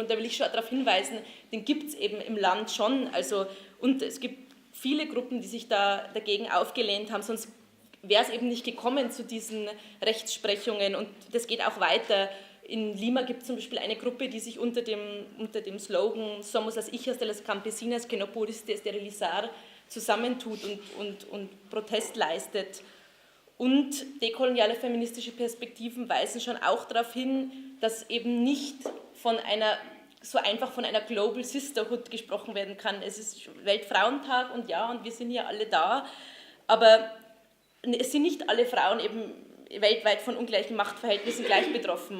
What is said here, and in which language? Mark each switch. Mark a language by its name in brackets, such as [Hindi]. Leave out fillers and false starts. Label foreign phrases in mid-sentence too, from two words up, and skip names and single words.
[German] Und da will ich schon darauf hinweisen, den gibt es eben im Land schon. Also, und es gibt viele Gruppen, die sich da dagegen aufgelehnt haben, sonst wäre es eben nicht gekommen zu diesen Rechtsprechungen. Und das geht auch weiter. In Lima gibt es zum Beispiel eine Gruppe, die sich unter dem Slogan [Spanish] Somos las hijas de las campesinas que no pudiste esterilizar [German] zusammentut und Protest leistet. Und dekoloniale feministische Perspektiven weisen schon auch darauf hin, dass eben nicht so einfach von einer [English] Global Sisterhood [German] gesprochen werden kann. Es ist Weltfrauentag und ja, und wir sind ja alle da, aber es sind nicht alle Frauen eben weltweit von ungleichen Machtverhältnissen gleich betroffen.